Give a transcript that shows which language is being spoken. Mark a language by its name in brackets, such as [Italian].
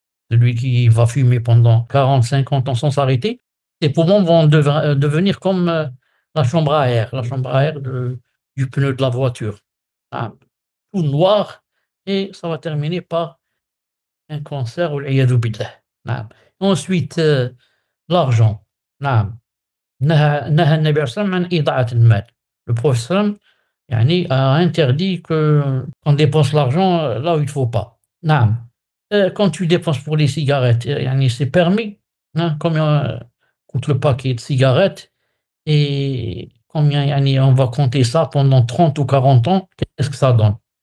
[French] Celui qui va fumer pendant 40, 50 ans sans s'arrêter, ses poumons vont devenir comme la chambre à air du pneu de la voiture. Ah, tout noir, et ça va terminer par un cancer. [Arabic] والعياذ بالله. نعم. [French] Ensuite, l'argent. [Arabic] نعم. نهى النبي صلى الله عليه وسلم عن إضاعة المال. [French] Le prophète sallam [Arabic] يعني, [French] a interdit qu'on dépense l'argent là où il ne faut pas. [Arabic] نعم. [French] Quand tu dépenses pour les cigarettes, [Arabic] يعني, [French] c'est permis. Hein, combien coûte le paquet de cigarettes et combien يعني, on va compter ça pendant 30 ou 40 ans, qu'est-ce que ça donne?